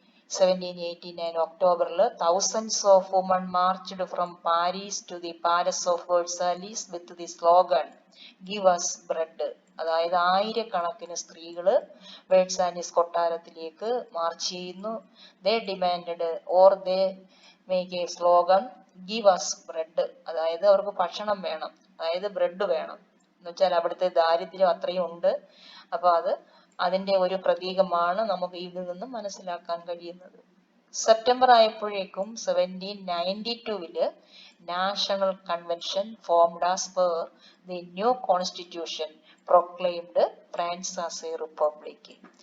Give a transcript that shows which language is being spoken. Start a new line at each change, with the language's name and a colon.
Malayalam: 1789 ഒക്ടോബറിൽ
English: thousands of women marched from Paris to the Palace of Versailles with the slogan Give us bread.
Malayalam: അതായത് ആയിരക്കണക്കിന് സ്ത്രീകള് വേഴ്സാലിസ് കൊട്ടാരത്തിലേക്ക് March ചെയ്യുന്നു.
English: They demanded or they make a slogan Give us bread.
Malayalam: അതായത് അവർക്ക് ഭക്ഷണം വേണം, അതായത് ബ്രെഡ് വേണം എന്ന് വെച്ചാൽ അവിടുത്തെ ദാരിദ്ര്യം അത്രയും ഉണ്ട്. അപ്പൊ അതിന്റെ ഒരു പ്രതീകമാണ് നമുക്ക് ഇതിൽ നിന്നും മനസ്സിലാക്കാൻ കഴിയുന്നത്. സെപ്റ്റംബർ ആയപ്പോഴേക്കും
English: 1792 national convention formed as per the new constitution proclaimed France as a republic.